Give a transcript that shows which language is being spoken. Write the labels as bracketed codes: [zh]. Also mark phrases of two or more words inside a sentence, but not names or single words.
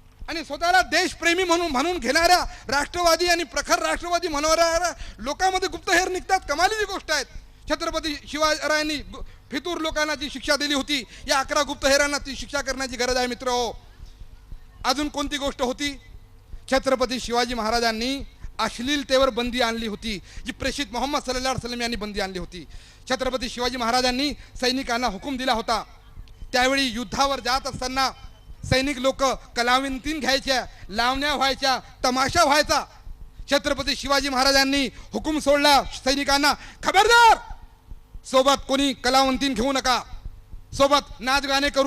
[mr] आणि स्वतःला देशप्रेमी म्हणून म्हणून घेणाऱ्या राष्ट्रवादी आणि प्रखर राष्ट्रवादी म्हणणाऱ्या लोकांमध्ये गुप्तहेर निघतात. कमालीची गोष्ट आहे. छत्रपती शिवाजीरायांनी फितूर लोकांना जी शिक्षा दिली होती, या 11 गुप्तहेरांना ती शिक्षा करण्याची गरज आहे मित्र हो. अजून कोणती गोष्ट होती? छत्रपती शिवाजी महाराजांनी अश्लीलतेवर बंदी आणली होती, जी प्रेषित मोहम्मद [ar] صلى الله عليه وسلم [mr] यांनी बंदी आणली होती. छत्रपती शिवाजी महाराजांनी सैनिकांना हुकूम दिला होता, त्यावेळी युद्धावर जात असताना सैनिक लोक कलाविंतीन घ्यायच्या, लावण्या व्हायच्या, तमाशा व्हायचा. छत्रपती शिवाजी महाराजांनी हुकूम सोडला सैनिकांना, खबरदार, सोबत कोणी कलावंतीन घेऊ नका, सोबत नाच गाणे करू.